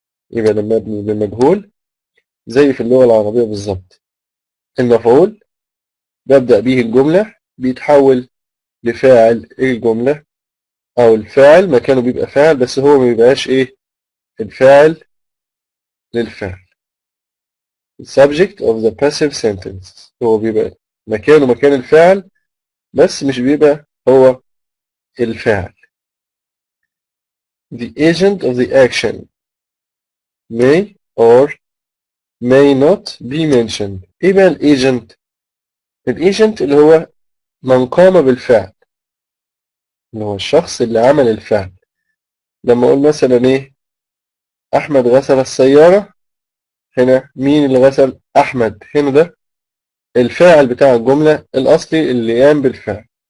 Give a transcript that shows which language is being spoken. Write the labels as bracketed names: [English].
[Arabic] يبقى لما مبني للمجهول زي في اللغة العربية بالظبط، المفعول ببدأ به الجملة بيتحول لفاعل الجملة، أو الفاعل مكانه بيبقى فاعل بس هو ما بيبقاش إيه الفاعل للفعل. [English] subject of the passive sentence [Arabic] هو بيبقى مكانه مكان الفاعل بس مش بيبقى هو الفاعل. [English] the agent of the action may or may not be mentioned. [Arabic] إيه بقى الagent؟ الagent اللي هو من قام بالفعل، اللي هو الشخص اللي عمل الفعل. لما أقول مثلا إيه أحمد غسل السيارة، هنا مين اللي غسل؟ أحمد. هنا ده الفاعل بتاع الجملة الأصلي اللي قام بالفعل.